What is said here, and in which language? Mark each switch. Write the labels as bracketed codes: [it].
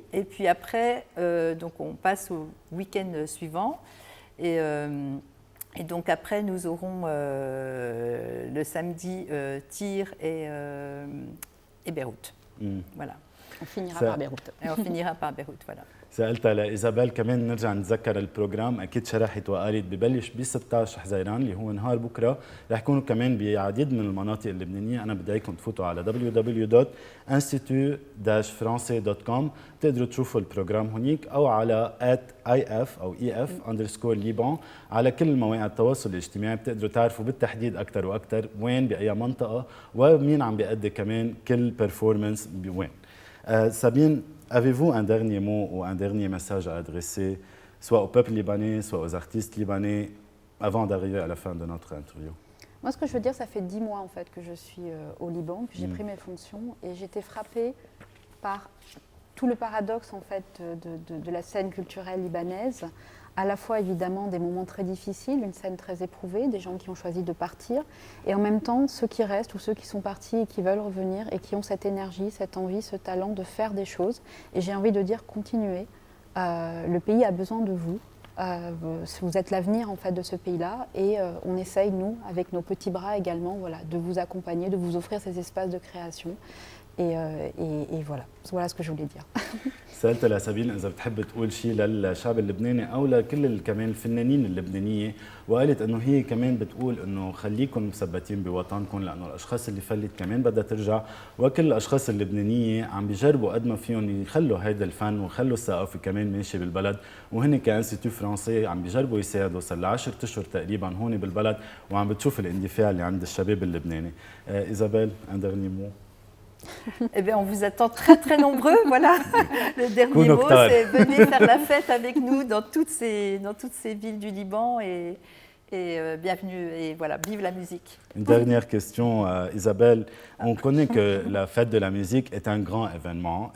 [fr] Et puis après, donc on passe au week-end suivant. Et donc après, nous aurons le samedi Tyr et Beyrouth. Voilà. On finira Ça- par Beyrouth. Et on finira par Beyrouth. Voilà. [ar] سألتها لإيزابيل كمان نرجع نتذكر البروجرام، أكيد شرحت وقالت ببلش ب 16 حزيران اللي هو نهار بكرة، رح يكونوا كمان بعديد من المناطق اللبنانية. أنا بدي إياكم تفوتوا على www.institut-français.com تقدروا تشوفوا البروجرام هنيك، أو على @if أو ef_Liban على كل مواقع التواصل الاجتماعي بتقدروا تعرفوا بالتحديد أكثر وأكثر وين بأي منطقة ومين عم بيأدي كمان كل بيرفورمانس بوين. [fr] Sabine, avez-vous un dernier mot ou un dernier message à adresser, soit au peuple libanais, soit aux artistes libanais, avant d'arriver à la fin de notre interview? Moi, ce que je veux dire, ça fait 10 mois en fait que je suis au Liban, que j'ai pris mes fonctions, et j'étais frappée par tout le paradoxe en fait de la scène culturelle libanaise. À la fois évidemment des moments très difficiles, une scène très éprouvée, des gens qui ont choisi de partir, et en même temps ceux qui restent ou ceux qui sont partis et qui veulent revenir et qui ont cette énergie, cette envie, ce talent de faire des choses. Et j'ai envie de dire continuez. Le pays a besoin de vous. Vous êtes l'avenir en fait de ce pays-là, et on essaye nous, avec nos petits bras également, voilà, de vous accompagner, de vous offrir ces espaces de création. Et voilà ce que je voulais dire. [ar] سألت لسابين إذا بتحب تقول شيء للشعب اللبناني أو لكل كمان الفنانين اللبنانية، وقالت إنه هي كمان بتقول إنه خليكم مثبتين بوطنكم، لأنه الأشخاص اللي فلت كمان بدها ترجع، وكل الأشخاص اللبنانية عم بيجربوا قد ما فيهم يخلوا هيدا الفن ويخلوا الثقافة كمان ماشي بالبلد، وهن كإنستيتو فرنسي عم بيجربوا يساعدوا. صار لها 10 أشهر تقريبا هون بالبلد وعم بتشوف الاندفاع اللي عند الشباب اللبناني. [fr] إيزابيل, un dernier mot. Eh bien, on vous attend très très nombreux. Voilà, le dernier mot, c'est venez faire la fête avec nous dans toutes ces villes du Liban, et bienvenue, et voilà, vive la musique. Une dernière question, Isabelle. On connaît que la fête de la musique est un grand événement.